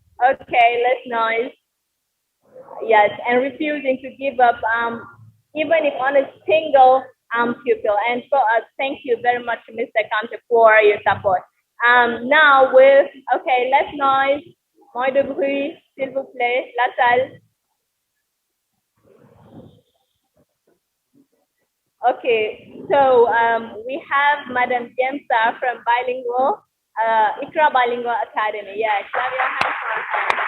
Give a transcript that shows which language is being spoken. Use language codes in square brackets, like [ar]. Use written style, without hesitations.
[en] Okay, let's noise. Yes, and refusing to give up, even if on a single pupil. And so thank you very much, Mr. Kante, for your support. Now okay, let's noise. [fr] Moins de bruit, s'il vous plaît, la salle. [en] Okay, so we have Madam James from Bilingual, IQRA Bilingual Academy. Yes, clap your hands for her.